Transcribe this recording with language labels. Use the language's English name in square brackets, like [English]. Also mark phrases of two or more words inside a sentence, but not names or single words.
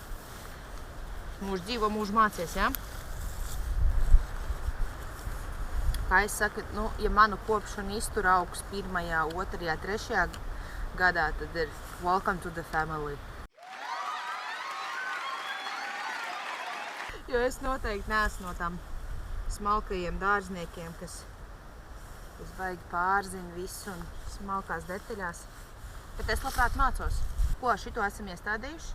[Latvian] Mūžu dzīvo, mūžu mācies, ja? Kā es saku, nu, ja manu kopšana iztur augs 1., 2., 3. gadā, tad ir [English] welcome to the family. [Latvian] Jo es noteikti neesmu no tām smalkajiem dārzniekiem, kas baigi pārzina visu un smalkās detaļās. Bet es labprāt mācos, ko šito esam iestādījuši.